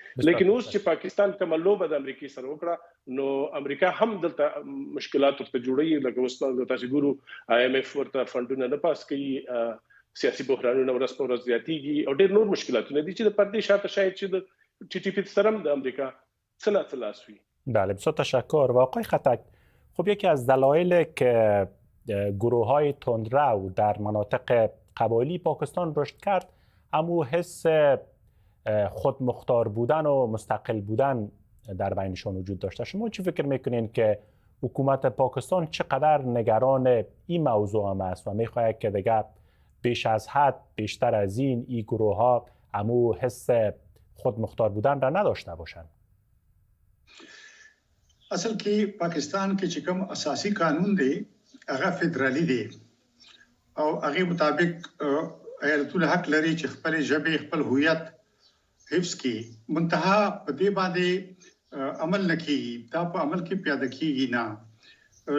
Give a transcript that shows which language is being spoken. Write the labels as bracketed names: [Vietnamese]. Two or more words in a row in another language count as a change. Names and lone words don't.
[Pashto] لیکن اوس چې پاکستان کوم لوبه د امریکا سره وکړه نو امریکا هم دلته مشکلات ورته جوړوي، لکه اوس تاسو ګورو IMF ورته فندونه نه پاس کوي، سیاسي بحرانونه ورځ په ورځ زیاتېږي او ډېر نور مشکلاتونه دي چې د پردې شاته شاید چې د TTP سره د امریکا څه لاس وي. [Persian] بله، بسیار تشکر. و آقای خطک، خب یکی از دلایل که گروه‌های تندرو در مناطق قبایلی پاکستان رشد کرد اما حس خودمختار بودن و مستقل بودن در بینشان وجود داشته. شما چی فکر میکنین که حکومت پاکستان چقدر نگران این موضوع هم است و میخواهد که دیگه بیش از حد بیشتر از این گروه‌ها اما حس خودمختار بودن را نداشته باشند؟ [Pashto] اصل کې پاکستان کې چې کوم اساسي قانون دی هغه فدرالي دی او هغه مطابق ایالتونه حق لري چې خپل ژبه خپل هویت حفظ کړي. منتها په دې باندې عمل نکړي، دا په عمل کې پیاده کیږي نه.